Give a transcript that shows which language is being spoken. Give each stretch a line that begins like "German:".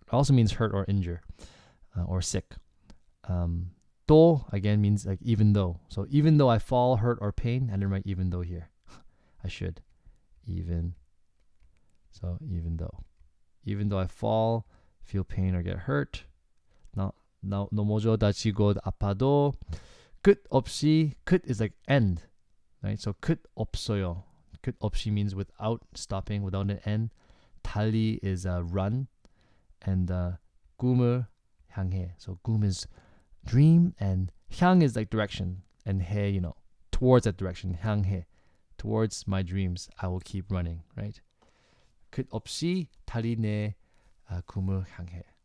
English: It also means hurt or injure or sick. 또 again means like even though. So even though I fall, hurt, or pain, I didn't write even though here. I should. Even. So even though. Even though I fall, feel pain, or get hurt.
Korean: 넘어져 다치고 아파도 끝 없이.
English: 끝 is like end, right? So
Korean: 끝 없어요. 끝 없이
English: means without stopping, without an end. 달리 is run, and
Korean: 꿈을 향해.
English: So 꿈 is dream, and 향 is like direction, and 해, towards that direction. 향해, towards my dreams, I will keep running, right?
Korean: 끝 없이 달리 내 꿈을 향해.